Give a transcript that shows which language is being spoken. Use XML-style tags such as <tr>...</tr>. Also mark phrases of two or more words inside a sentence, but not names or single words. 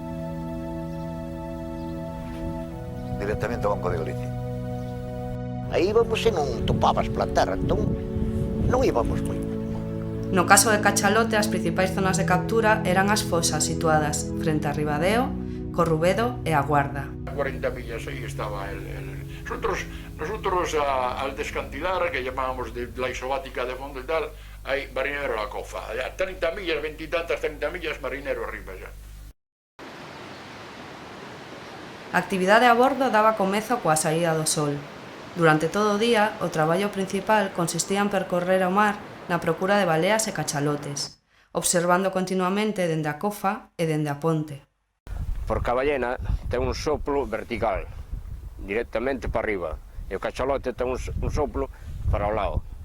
<gl>Directamente ao Banco de Galicia. Aí íbamos e non topabas pola terra, entón non íbamos moito. No caso de Cachalote, as principais zonas de captura eran as fosas situadas frente a Ribadeo, Corrubedo e a Guarda.</gl> <es>40 millas ahí estaba nosotros al descantilar, que llamábamos de la isobática de fondo y tal, hay marinero a la cofa, a 30 millas, 20 y tantas 30 millas, marinero arriba ya.</es> <gl>A actividade a bordo daba comezo coa saída do sol. Durante todo o día, o traballo principal consistía en percorrer o mar na procura de baleas e cachalotes, observando continuamente dende a cofa e dende a ponte. Porque a ballena ten un soplo vertical, directamente para arriba, e o cachalote ten un soplo para o lado.</gl>